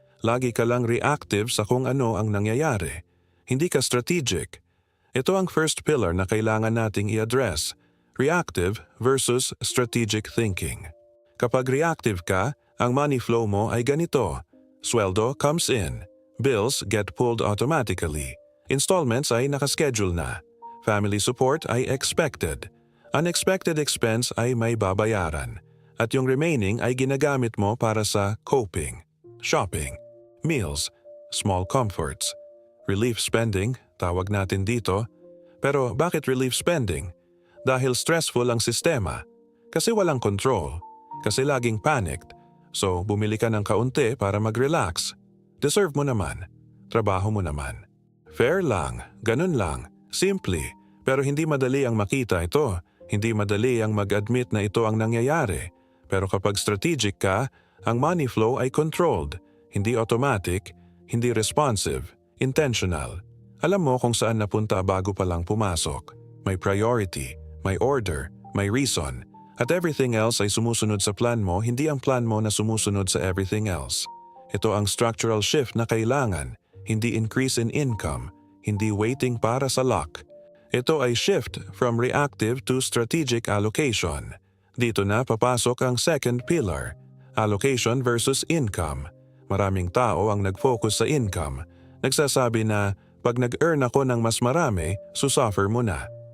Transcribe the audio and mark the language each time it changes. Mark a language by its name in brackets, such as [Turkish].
[Filipino] Lagi ka lang reactive sa kung ano ang nangyayari. Hindi ka strategic. Ito ang first pillar na kailangan nating i-address. [English] Reactive versus strategic thinking. [Filipino] Kapag reactive ka, ang money flow mo ay ganito. [English] Sweldo comes in. Bills get pulled automatically. [Filipino] Installments ay nakaschedule na. [English] Family support ay expected. [Filipino] Unexpected expense ay may babayaran. At yung remaining ay ginagamit mo para sa coping, shopping, meals, small comforts. Relief spending, tawag natin dito. Pero bakit relief spending? Dahil stressful ang sistema. Kasi walang control. Kasi laging panicked. So bumili ka ng kaunti para mag-relax. Deserve mo naman. Trabaho mo naman. Fair lang, ganun lang, simple. Pero hindi madali ang makita ito. Hindi madali ang mag-admit na ito ang nangyayari. Pero kapag strategic ka, ang money flow ay controlled. Hindi automatic, hindi responsive, intentional. Alam mo kung saan napunta bago pa lang pumasok. May priority, may order, may reason. At [English] everything else [Filipino] ay sumusunod sa plan mo, hindi ang plan mo na sumusunod sa everything else. Ito ang structural shift na kailangan, hindi [English] increase in income, [Filipino] hindi waiting para sa luck. Ito ay [English] shift from reactive to strategic allocation. [Filipino] Dito na papasok ang second pillar, allocation versus income. Maraming tao ang nag-focus sa income. Nagsasabi na, pag nag-earn ako ng mas marami, susuffer mo na.